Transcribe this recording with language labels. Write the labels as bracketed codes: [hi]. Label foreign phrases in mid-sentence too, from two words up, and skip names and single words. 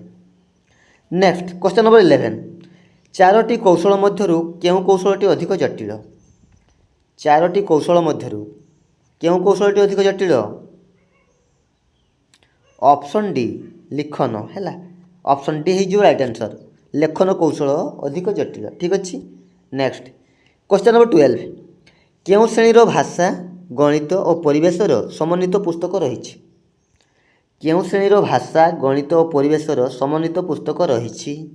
[en] next question number 11, [or] ଚାରୋଟି କୌଶଳ ମଧ୍ୟରୁ କେଉଁ କୌଶଳଟି ଅଧିକ ଜଟିଳ? ଚାରୋଟି କୌଶଳ ମଧ୍ୟରୁ କେଉଁ କୌଶଳଟି ଅଧିକ ଜଟିଳ? [en] option D [or] ଲିଖନ ହେ। [en] option D [or] ହେଇଯିବ [en] right answer. [or] ଲେଖନ କୌଶଳ ଅଧିକ ଜଟିଳ। ଠିକ୍ ଅଛି। [en] Next question number 12. [or] କେଉଁ ଶ୍ରେଣୀର ଭାଷା ଗଣିତ ଓ ପରିବେଶର ସମନ୍ୱିତ ପୁସ୍ତକ ରହିଛି? କେଉଁ ଶ୍ରେଣୀର ଭାଷା ଗଣିତ ଓ ପରିବେଶର ସମନ୍ୱିତ ପୁସ୍ତକ ରହିଛି?